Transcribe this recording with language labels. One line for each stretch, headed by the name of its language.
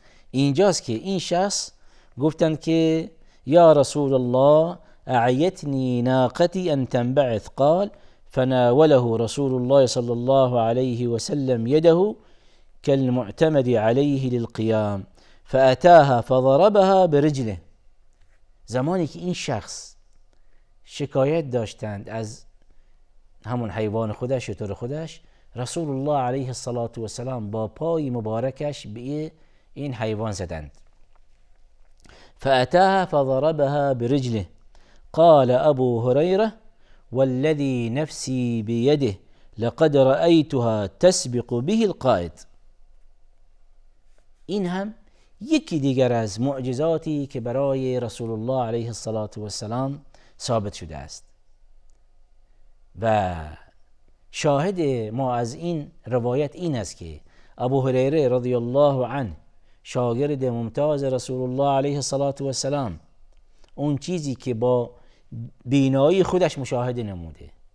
Persian: اینجاست که این شخص گفتند که
Arabic: یا رسول الله اعیتنی ناقتی ان تنبعث، قال فناوله رسول الله صلی الله علیه وسلم یده كالمعتمد عليه للقيام فأتاها فضربها برجله.
Persian: زمانی که این شخص شکایت داشتند از همون حیوان خودش، شتر خودش، رسول الله علیه الصلاة والسلام با پای مبارکش به این حیوان زدند.
Arabic: فأتاها فضربها برجله، قال ابو هريره والذي نفسي بيده لقد رأيتها تسبق به القائد.
Persian: این هم یکی دیگر از معجزاتی که برای رسول الله علیه الصلاة والسلام ثابت شده است. و شاهد ما از این روایت این است که ابو هریره رضی الله عنه، شاگرد ممتاز رسول الله علیه الصلاة والسلام، اون چیزی که با بینایی خودش مشاهده نموده،